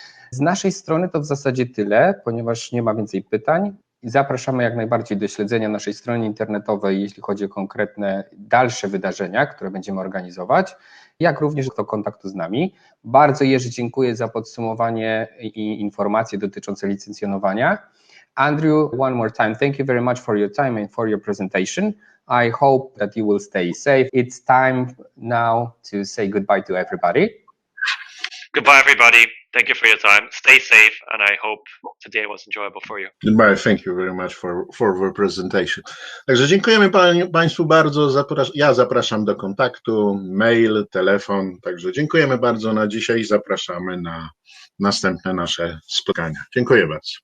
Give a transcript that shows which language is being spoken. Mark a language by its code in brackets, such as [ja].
[pl] Z naszej strony to w zasadzie tyle, ponieważ nie ma więcej pytań. Zapraszamy jak najbardziej do śledzenia naszej strony internetowej, jeśli chodzi o konkretne dalsze wydarzenia, które będziemy organizować, jak również do kontaktu z nami. Bardzo Jerzy dziękuję za podsumowanie i informacje dotyczące licencjonowania. [en] Andrew, one more time, thank you very much for your time and for your presentation. I hope that you will stay safe. It's time now to say goodbye to everybody. Goodbye, everybody. Thank you for your time. Stay safe, and I hope today was enjoyable for you. Goodbye. Thank you very much for the presentation. [pl] Także dziękujemy Państwu bardzo. Ja zapraszam do kontaktu, mail, telefon. Także dziękujemy bardzo na dzisiaj i zapraszamy na następne nasze spotkania. Dziękuję bardzo.